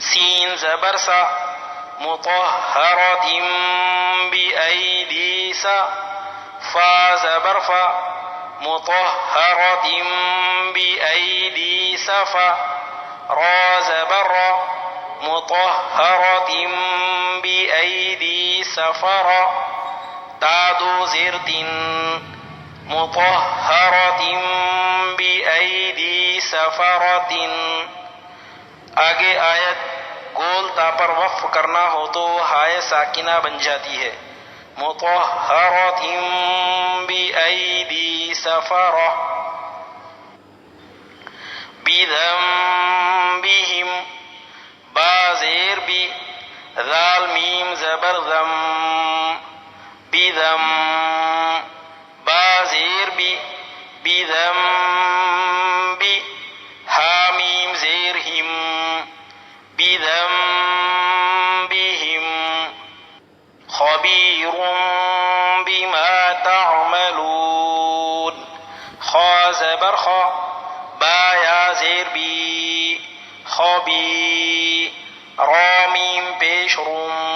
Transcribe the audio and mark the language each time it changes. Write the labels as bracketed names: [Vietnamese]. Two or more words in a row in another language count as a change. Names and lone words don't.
[Urdu] سین زبر سا [Arabic] مطہرۃ بأیدی [Urdu] سا فا زبر فا [Arabic] مطہرۃ بأیدی [Urdu] سفا را زبر را [Arabic] مطہرۃ بأیدی [Urdu] سفرا تادو زیر تین [Arabic] مطہرۃ بأیدی سفرۃ. [Urdu] آگے آیت گول تا پر وقف کرنا ہو تو ہائے ساکنہ بن جاتی ہے. [Arabic] مطہرۃ بأیدی سفرہ بذنبہم [Urdu] با زیر بی ذال میم زبر ذم بذم با زیر بی بذنبی ہا میم زیر ہم بذنبہم [Arabic] خبیر بما تعملون [Urdu] خا زبر خا با یا زیر بی خبی را میم پیش روم